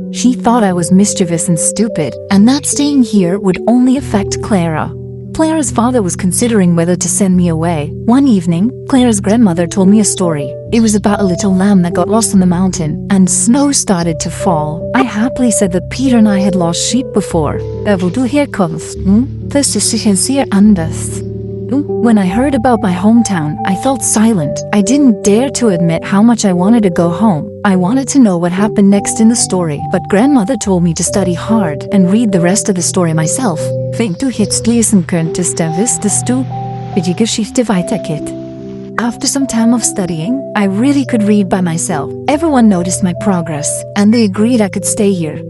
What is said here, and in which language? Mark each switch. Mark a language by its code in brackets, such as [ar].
[en] She thought I was mischievous and stupid, and that staying here would only affect Clara. Clara's father was considering whether to send me away. One evening, Clara's grandmother told me a story. It was about a little lamb that got lost on the mountain, and snow started to fall. I happily said that Peter and I had lost sheep before. [de] Wo du herkommst, das ist sicher sehr anders. [en] When I heard about my hometown, I felt silent. I didn't dare to admit how much I wanted to go home. I wanted to know what happened next in the story, but grandmother told me to study hard and read the rest of the story myself. [de] Wenn du jetzt lesen könntest, dann wüsstest du, wie die Geschichte weitergeht. [en] After some time of studying, I really could read by myself. Everyone noticed my progress, and they agreed I could stay here.